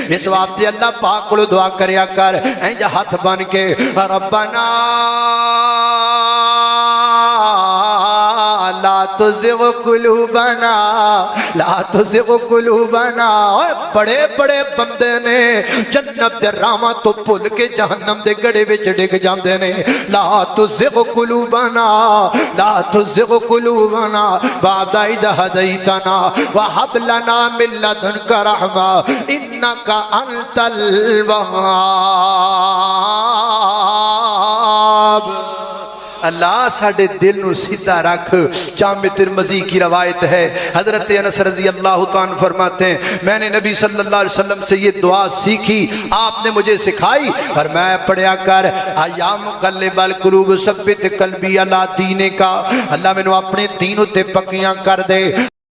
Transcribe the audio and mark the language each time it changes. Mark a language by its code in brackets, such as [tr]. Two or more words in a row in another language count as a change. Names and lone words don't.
[pa] اس واسطے اللہ پاک کو دعا کریا کر انج ہاتھ بن کے, [ar] ربنا لا تزغ قلوبنا لا تزغ قلوبنا. [pa] بڑے بڑے بندے نے جنت دے راواں تو بھل کے جہنم دے گڑے وچ ڈگ جاندے نے. [ar] لا تزغ قلوبنا لا تزغ قلوبنا بعد إذ هديتنا وهب لنا من لدنك رحمة إنك أنت الوهاب. [pa] اللہ ساڈے دل نو سیدھا رکھ. [ur] جامع ترمذی کی روایت ہے، حضرت انس [ar] رضي الله تعالى [ur] فرماتے ہیں میں نے نبی [ar] صلى الله عليه وسلم [ur] سے یہ دعا سیکھی، آپ نے مجھے سکھائی اور میں پڑھیا کر [ar] يا مقلب القلوب ثبت قلبي على دينك. [pa] اللہ مینوں اپنے دین اتے پکیاں کر دے.